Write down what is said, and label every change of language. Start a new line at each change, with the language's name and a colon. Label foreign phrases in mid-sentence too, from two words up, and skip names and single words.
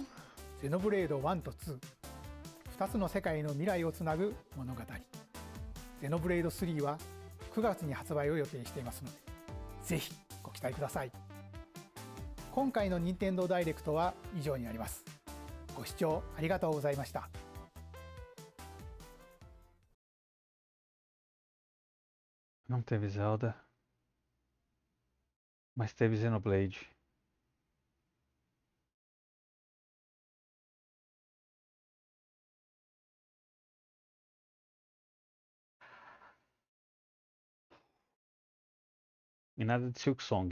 Japanese: ゼノブレード1と2、2つの世界の未来をつなぐ物語。ゼノブレード3は9月に発売を予定していますので、ぜひご期待ください。今回の任天堂ダイレクトは以上になります。ご視聴ありがとうございました。
Portuguese: Não teve Zelda, mas teve Xenoblade. E nada de Silk Song.